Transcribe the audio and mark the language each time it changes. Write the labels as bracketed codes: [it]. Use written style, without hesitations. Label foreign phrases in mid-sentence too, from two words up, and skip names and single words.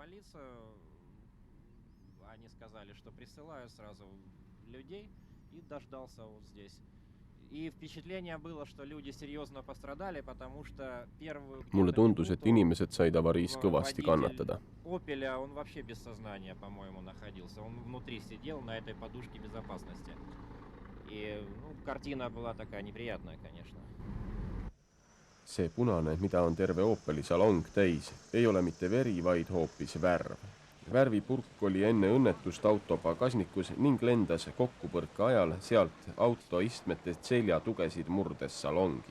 [et] Mulle tundus, et inimesed said avariis kõvasti kannatada. [ru] Opel on вообще без сознания, по-моему, находился. Он внутри сидел на этой подушке безопасности. И картина была такая неприятная, конечно. [et] See punane, mida on terve Opeli salong täis, ei ole mitte veri, vaid hoopis värv. Värvipurk oli enne õnnetust auto pagasnikus ning lendas kokkupõrke ajal sealt auto istmetest selja tugesid murdes salongi.